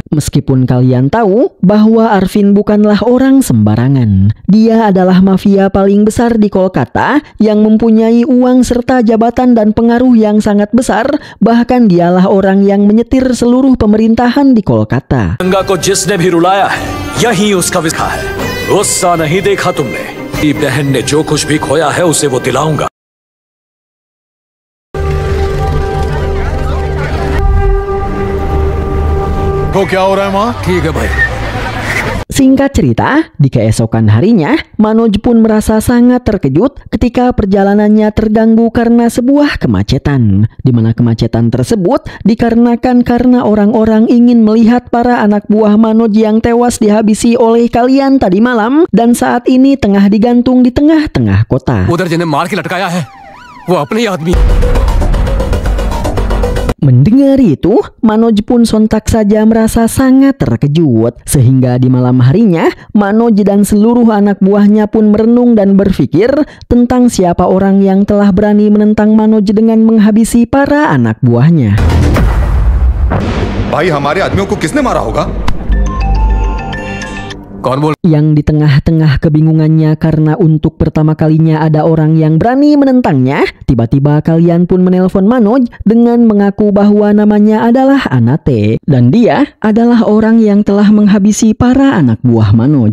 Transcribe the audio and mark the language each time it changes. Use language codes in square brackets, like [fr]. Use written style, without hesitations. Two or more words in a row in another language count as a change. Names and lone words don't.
[id] Meskipun kalian tahu bahwa Arvin bukanlah orang sembarangan. Dia adalah mafia paling besar di Kolkata yang mempunyai uang serta jabatan dan pengaruh yang sangat besar. Bahkan dialah orang yang menyetir seluruh pemerintahan di Kolkata. [hi] गंगा को जिसने भी रुलाया है, यही उसका विस्तार है। गुस्सा नहीं देखा तुमने। मेरी बहन ने जो कुछ भी खोया है उसे वो दिलाऊंगा। तो क्या हो रहा है वहाँ? ठीक है भाई। [id] Singkat cerita, di keesokan harinya, Manoj pun merasa sangat terkejut ketika perjalanannya terganggu karena sebuah kemacetan. Di mana kemacetan tersebut dikarenakan karena orang-orang ingin melihat para anak buah Manoj yang tewas dihabisi oleh kalian tadi malam dan saat ini tengah digantung di tengah-tengah kota. [hi] उधर जिन्हें मार के लटकाया है, वो अपने ही आदमी। [id] Mendengar itu, Manoj pun sontak saja merasa sangat terkejut. Sehingga di malam harinya, Manoj dan seluruh anak buahnya pun merenung dan berpikir tentang siapa orang yang telah berani menentang Manoj dengan menghabisi para anak buahnya. [hi] भाई हमारे आदमियों को किसने मारा होगा? [id] Yang di tengah-tengah kebingungannya karena untuk pertama kalinya ada orang yang berani menentangnya, tiba-tiba kalian pun menelpon Manoj dengan mengaku bahwa namanya adalah Anate dan dia adalah orang yang telah menghabisi para anak buah Manoj.